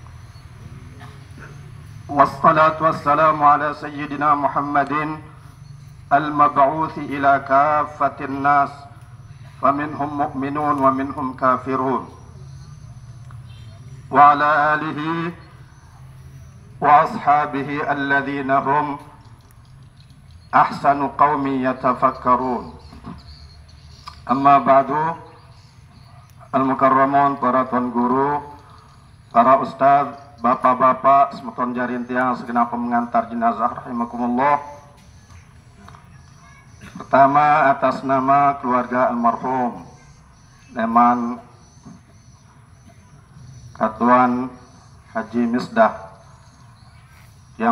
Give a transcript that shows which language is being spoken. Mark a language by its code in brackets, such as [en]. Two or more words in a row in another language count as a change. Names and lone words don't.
[ar] والصلاة والسلام على سيدنا محمد المبعوث إلى كافة الناس فمنهم مؤمنون ومنهم كافرون وعلى آله وأصحابه الذين هم أحسن قوم يتفكرون أما بعد [id] Al-Mukarramun, para tuan guru, para ustaz, bapak-bapak, [sas] semeton jarintiang [id] segenap pengantar jenazah rahimakumullah. Pertama atas nama keluarga almarhum Leman Katuan Haji Misdah yang